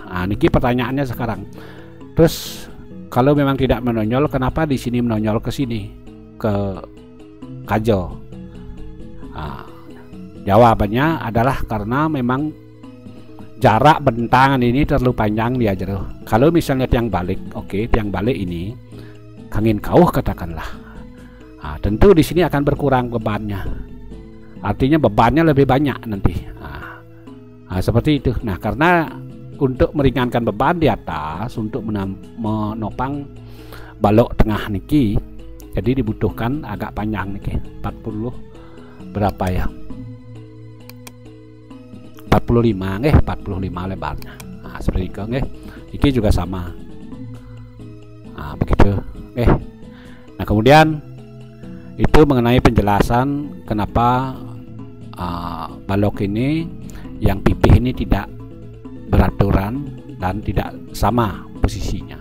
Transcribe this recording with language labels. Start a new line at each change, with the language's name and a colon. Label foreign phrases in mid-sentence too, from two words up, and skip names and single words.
Indonesian: Niki pertanyaannya sekarang. Terus kalau memang tidak menonjol, kenapa di sini menonjol ke sini, ke kajo? Jawabannya adalah karena memang jarak bentangan ini terlalu panjang dia jero. Kalau misalnya tiang balik, oke, tiang balik ini
Balinese: kangin kauh
Indonesian: katakanlah. Tentu di sini akan berkurang bebannya. Artinya bebannya lebih banyak nanti. Seperti itu. Nah, karena untuk meringankan beban di atas, untuk menopang balok tengah niki, jadi dibutuhkan agak panjang niki, 40 berapa ya? 45 nggih, 45 lebarnya. Seperti itu nggih. Iki juga sama. Begitu nggih. Nah, kemudian itu mengenai penjelasan kenapa balok ini yang pipih ini tidak beraturan dan tidak sama posisinya.